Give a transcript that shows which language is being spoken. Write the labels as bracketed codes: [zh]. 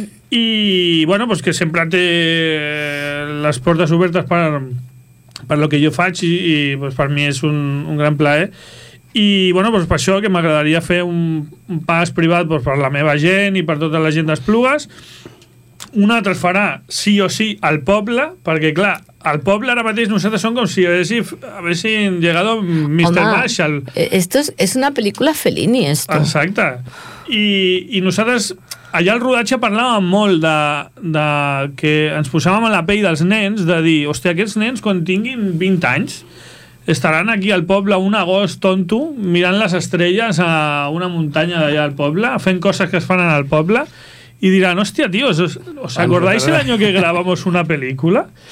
[ca] I, bueno, pues, que sempre té les portes obertes per lo que jo faig i pues, per mi és un gran plaer. I bueno, doncs per això que m'agradaria fer un pas privat doncs, per la meva gent i per tota la gent d'Esplugues. Un altre el farà sí o sí al poble, perquè clar, al poble ara mateix nosaltres som com si haguessin llegat Mr. Marshall. [es] Esto es una película Fellini, esto. [ca] Exacte. I nosaltres allà al rodatge parlàvem molt de que ens posàvem a la pell dels nens, de dir, hòstia, aquests nens quan tinguin 20 anys estaran aquí al poble un agost tonto mirant les estrelles a una muntanya d'allà al poble, fent coses que es fan en el poble, i diran, hòstia, tio, [es] ¿os acordáis el año que grabamos una película?